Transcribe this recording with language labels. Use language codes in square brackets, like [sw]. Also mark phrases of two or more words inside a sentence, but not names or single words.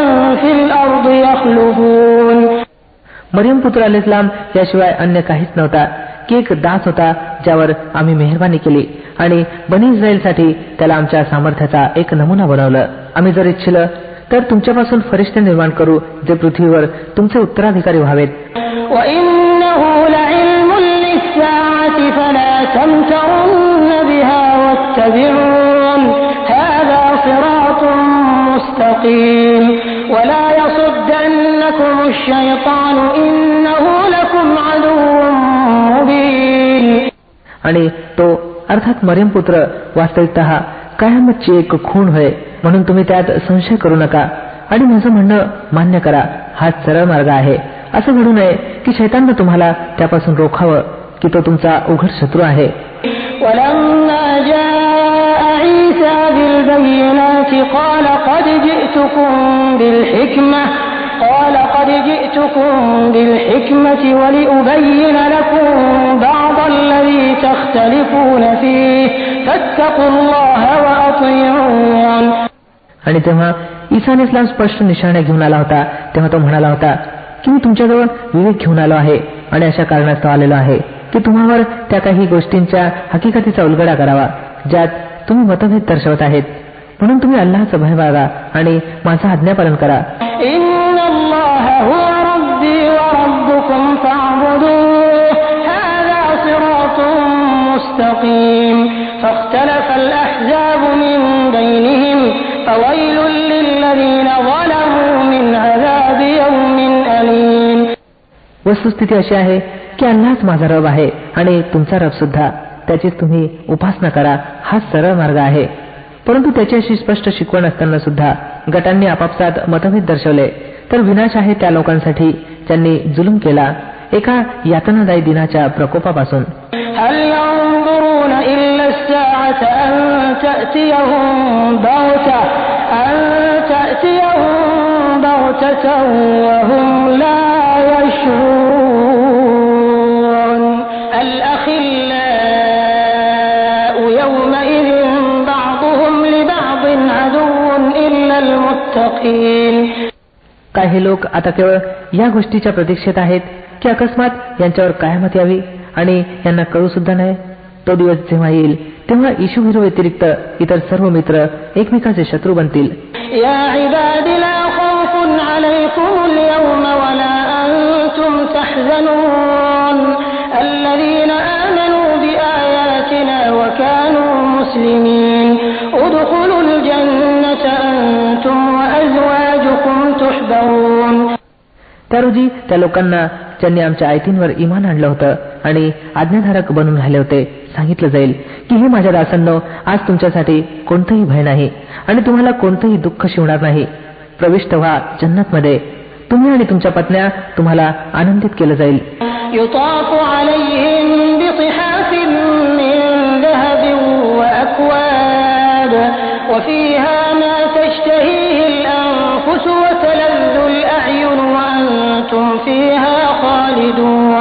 [ar] في الأرض يخلفون. [mr] मरियम पुत्र अलैहिस्सलाम याशिवाय अन्य काहीच नव्हता की एक दास होता ज्यावर आम्ही मेहरबानी केली आणि बनी इस्रायलसाठी त्याला आमच्या सामर्थ्याचा एक नमुना बनवलं. आम्ही जर इच्छिलं तर तुमच्यापासून फरिश्ते निर्माण करू जे पृथ्वीवर तुमचे उत्तराधिकारी व्हावेत. [ar] وإنه لعلم للساعة فلا تمترن بها واتبعون هذا صراط مستقيم ولا يصدنكم الشيطان إنه لكم عدو مبين. [mr] आणि तो अर्थात मरियम पुत्र वास्तविकतः कयामतची एक खूण होय म्हणून तुम्ही त्यात संशय करू नका आणि माझं म्हणणं मान्य करा. हाच सरळ मार्ग आहे. असं घडू नये की शैताननं तुम्हाला त्यापासून रोखावं की तो तुमचा उघड शत्रू आहे. [ar] ولما جاء عيسى بالبينات قال قد جئتكم بالحكمة ولأبين لكم بعض الذي تختلفون فيه فاتقوا الله وأطيعون. [mr] आणि तेव्हा ईसा अलैहिस्सलाम स्पष्ट निशाणे घेऊन आला होता तेव्हा तो म्हणाला होता की मी तुमच्याजवळ विवेक घेऊन आलो आहे आणि अशा कारणास्तव आलेलो आहे की तुम्हावर त्या काही गोष्टींच्या हकीकतीचा उलगडा करावा ज्यात तुम्ही मतभेद दर्शवत आहेत. म्हणून तुम्ही अल्लाहचा भय बाळगा आणि माझं आज्ञापालन करा. [ar] فاختلف الأحزاب من بينهم فويل للذين ظلموا من عذاب يوم أليم. [mr] वस्तुस्थिती अशी आहे की अल्लाहच माझा रब आहे आणि तुमचा रब सुद्धा त्याचीच तुम्ही उपासना करा. हा सरळ मार्ग आहे. परंतु त्याची अशी स्पष्ट शिकवण असताना सुद्धा गटांनी आपापसात मतभेद दर्शवले तर विनाश आहे त्या लोकांसाठी ज्यांनी जुलूम केला एका यातनादायी दिनाच्या प्रकोपापासून. [ar] هل ينظرون إلا الساعة أن تأتيهم بغتة وهم لا يشعرون. الأخلاء يومئذ بعضهم لبعض عدو إلا المتقين. [mr] काही लोक आता केवळ या गोष्टीच्या प्रतीक्षेत आहेत की अकस्मात यांच्यावर कयामत यावी आणि यांना कळू सुद्धा नाही. तो दिवस जेव्हा येईल तेव्हा इशुभिरो व्यतिरिक्त इतर सर्व मित्र एकमेकाचे शत्रू बनतील. [ar] يا عبادي لا خوف عليكم اليوم ولا أنتم تحزنون الذين آمنوا بآياتنا وكانوا مسلمين ادخلوا الجنة أنتم وأزواجكم تحبرون. [mr] त्या रोजी त्या लोकांना ज्यांनी आमच्या आयतींवर इमान आणलं होतं आणि आज्ञाधारक बनून राहिले होते सांगितलं जाईल की हे माझ्या दासांनो आज तुमच्यासाठी कोणतंही भय नाही आणि तुम्हाला कोणतंही दुःख शिवणार नाही. प्रविष्ट व्हा जन्नतमध्ये. तुम्ही आणि तुमच्या पत्न्या तुम्हाला आनंदित केलं जाईल. [ar] يطاف عليهم بصحاف من ذهب وأكواب وفيها ما تشتهيه الأنفس وتلذ الأعين وأنتم فيها خالدون.